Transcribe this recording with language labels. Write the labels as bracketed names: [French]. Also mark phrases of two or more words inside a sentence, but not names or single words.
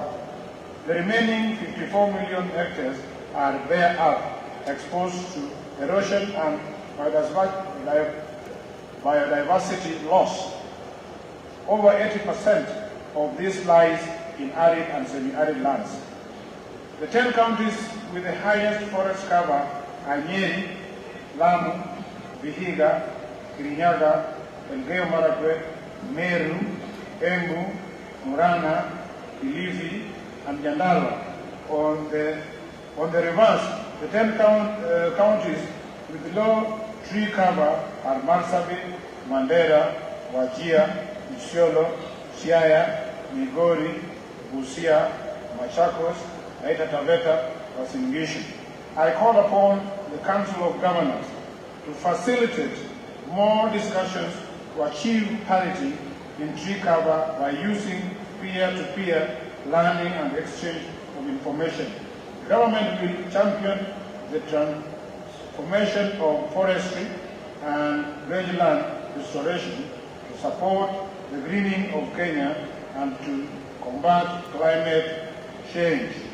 [English] The remaining 54 million hectares are bare earth, exposed to erosion and biodiversity loss. Over 80% of this lies in arid and semi-arid lands. The 10 counties with the highest forest cover are Nyeri, Lamu, Vihiga, Kirinyaga, Elgeyo Marakwet, Meru, Embu, Murang'a, Kilifi, and Nyandarua. On the reverse, the 10 counties with low tree cover are Marsabit, Mandera, Wajir, Isiolo, Siaya, Migori, Busia, Machakos, Taita Taveta, Uasin Gishu. I call upon the Council of Governors to facilitate more discussions to achieve parity in tree cover by using peer-to-peer learning and exchange of information. The government will champion the transformation of forestry and rangeland restoration to support the greening of Kenya and to combat climate change.